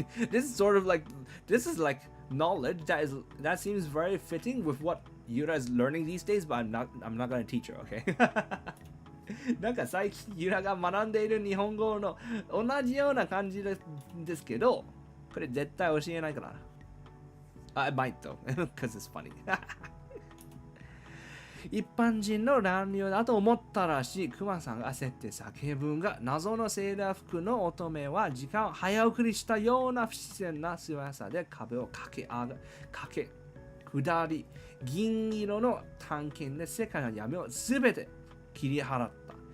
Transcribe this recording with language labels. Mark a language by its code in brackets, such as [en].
[en] This is sort of like knowledge that seems very fitting with what Yura is learning these days, but I'm not gonna teach her, okay? [ja] なんか最近ユラが学んでいる日本語の同じような感じですけど、これ絶対教えないからな。 [en] I might though, because it's funny. [ja] 一般人の乱入だと思ったらしいクマさんが焦って叫ぶが、謎のセーラー服の乙女は時間を早送りしたような不自然な素早で壁を駆け下り、銀色の探検で世界の闇をすべて切り払った。